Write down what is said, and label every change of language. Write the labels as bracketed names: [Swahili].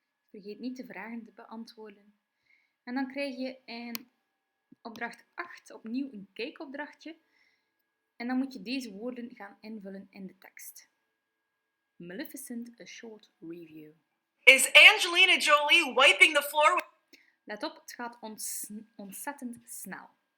[Dutch] Vergeet niet de vragen te beantwoorden. En dan krijg je in opdracht 8 opnieuw een kijkopdrachtje. En dan moet je deze woorden gaan invullen in de tekst. [English] Maleficent, a short review. Is Angelina Jolie wiping the floor with... [Dutch] Let op, het gaat ontzettend snel.